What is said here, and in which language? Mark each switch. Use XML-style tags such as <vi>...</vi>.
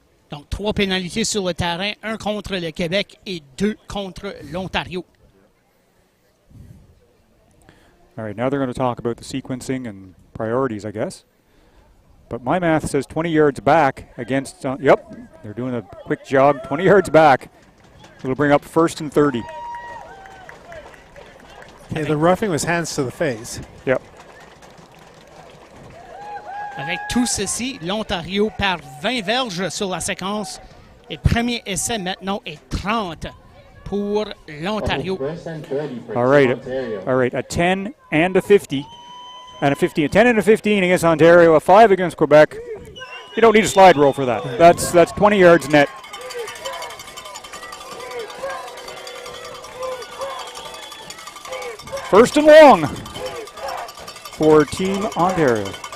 <fr>Donc, 3 pénalités sur le terrain, 1 contre le Québec et 2 contre l'Ontario.</fr> <en>All right, now they're going to talk about the sequencing and priorities, I guess. But my math says 20 yards back against, yep, they're doing a quick jog, 20 yards back. It'll bring up 1st and 30. Okay, the roughing was hands to the face. Yep.</en> <fr>Avec tout ceci, l'Ontario perd 20 verges sur la séquence. Et premier essai maintenant est 30 pour l'Ontario.</fr> <en>All right, a 10 and a 50. And a 15, a 10 and a 15 against Ontario, a 5 against Quebec. You don't need a slide rule for that. That's 20 yards net. First and long for Team Ontario.</en>